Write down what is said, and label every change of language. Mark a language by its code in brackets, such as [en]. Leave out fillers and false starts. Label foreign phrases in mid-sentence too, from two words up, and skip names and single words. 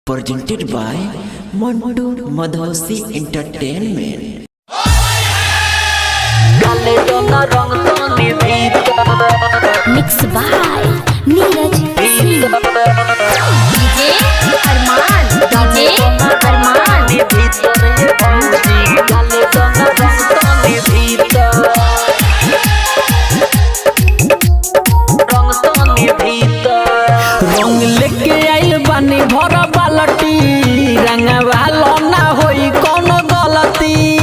[en] presented by Montu Madhosi Entertainment. Mix by Neeraj Singh. DJ Arman, [bho] रंग लेके आइल बानी भर बालटी रंगवा लो ना होई कोनो गलती।